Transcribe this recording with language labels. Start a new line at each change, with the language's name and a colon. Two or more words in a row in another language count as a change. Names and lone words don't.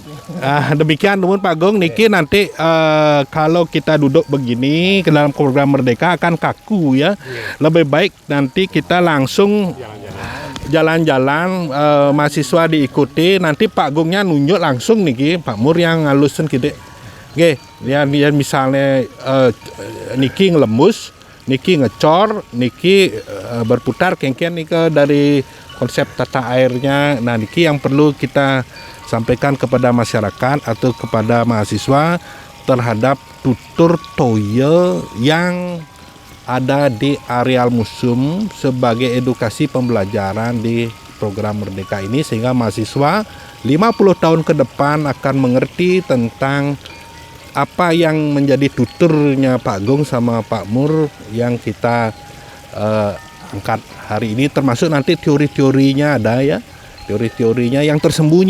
Indonesian: Demikian teman Pak Gong niki nanti kalau kita duduk begini ke dalam program Merdeka akan kaku ya. Lebih baik nanti kita langsung jalan-jalan, mahasiswa diikuti, nanti Pak Gongnya nunjuk langsung niki, Pak Mur yang ngalusin gitu. Oke, dia misalnya niki ngelembus, niki ngecor, niki berputar kengkian nih dari konsep tata airnya. Nah, niki yang perlu kita sampaikan kepada masyarakat atau kepada mahasiswa terhadap tutur toya yang ada di areal museum sebagai edukasi pembelajaran di program Merdeka ini, sehingga mahasiswa 50 tahun ke depan akan mengerti tentang apa yang menjadi tuturnya Pak Gong sama Pak Mur yang kita angkat hari ini, termasuk nanti teori-teorinya ada ya, teori-teorinya yang tersembunyi.